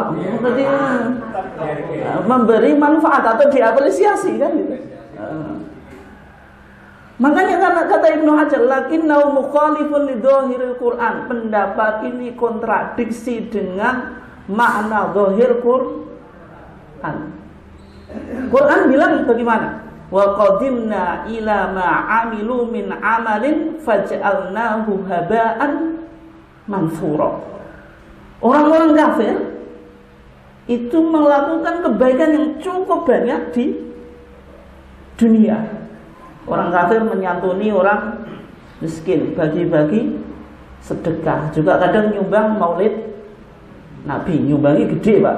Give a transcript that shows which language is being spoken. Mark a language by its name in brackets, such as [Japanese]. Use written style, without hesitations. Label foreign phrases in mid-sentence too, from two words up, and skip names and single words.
[Indonesian] Berarti memberi manfaat atau diapresiasi kan gitu. Makanya kata Ibnu Hajar, [Arabic] لكنه مخالف لظاهر القرآن, [Indonesian] pendapat ini kontradiksi dengan makna zahir Quran. Quran bilang bagaimana? [Arabic] وقدمنا إلى ما عملوا من عمل فجعلناه هباء منثورا. [Indonesian] Orang-orang kafir itu melakukan kebaikan yang cukup banyak di dunia. Orang kafir menyantuni orang miskin, bagi-bagi sedekah, juga kadang nyumbang maulid Nabi, nyumbangnya gede Pak.